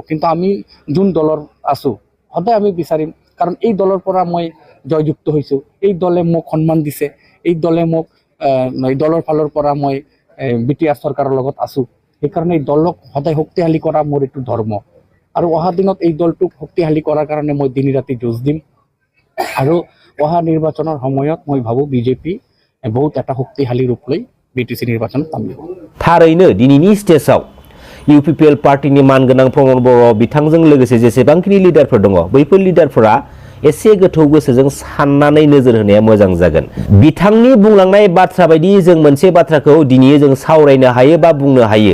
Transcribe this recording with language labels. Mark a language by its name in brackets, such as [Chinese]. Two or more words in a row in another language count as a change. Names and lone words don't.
[Assamese] কিন্তু আমি যোন দলৰ আছো সদায় আমি বিচাৰিম, কাৰণ এই দলৰ পৰা মই জয়যুক্ত হৈছোঁ, এই দলে মোক সন্মান দিছে, এই দলে মোক এই দলৰ ফালৰ পৰা মই BTR চৰকাৰৰ লগত আছো। সেইকাৰণে এই দলক সদায় শক্তিশালী কৰা মোৰ এইটো ধৰ্ম। আৰু অহা দিনত এই দলটোক শক্তিশালী কৰাৰ কাৰণে মই দিন ৰাতি যুঁজ দিম। আৰু অহা নিৰ্বাচনৰ সময়ত মই ভাবোঁ বিজেপি বহুত এটা শক্তিশালী ৰূপ লৈ BTC নিৰ্বাচনত নামিব। [Bodo] थारैनो दिनैनि स्टेजआव UPPL पार्टीनि मानगोनां प्रमद बर' बिथांजों लोगोसे जेसेबांखिनि लिडारफोर दङ बैफोर लिडारफोरा एसे गोथौ गोसोजों साननानै नोजोर होनाया मोजां जागोन। बिथांनि बुंलांनाय बाथ्रा बायदि जों मोनसे बाथ्राखौ दिनै जों सावरायनो हायो बा बुंनो हायो।